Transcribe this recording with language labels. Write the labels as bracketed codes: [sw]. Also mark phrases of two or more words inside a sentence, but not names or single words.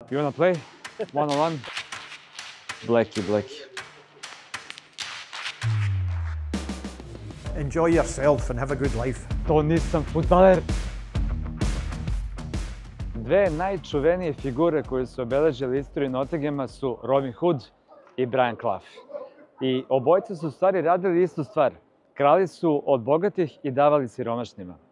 [en] You wanna play? One on one? Blackie. Enjoy yourself and have a good life. [sr] To nisam fudbaler. Dve najčuvenije figure koje su obeležile istoriju Nottingema su Robin Hood i Brian Clough. I obojica su u stvari radili istu stvar. Krali su od bogatih i davali siromašnima.